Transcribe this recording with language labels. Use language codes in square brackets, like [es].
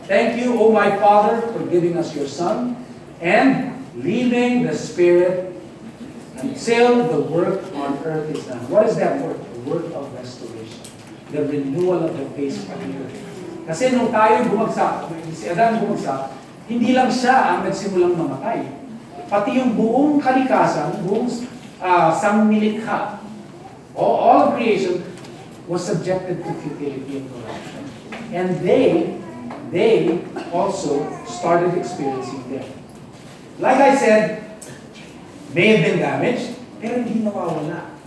[en] Thank you, O my Father, for giving us your Son and leaving the Spirit until the work on earth is done. What is that work? The work of restoration. The renewal of the face of the earth. [tl] Kasi nung tayo bumagsak, si Adan bumagsak, hindi lang siya ang nagsimulang mamatay. Pati yung buong kalikasan, buong sangnilikha, [en] all of creation was subjected to futility and corruption. And they also started experiencing death. Like I said, may have been damaged, [tl] pero hindi nawawala.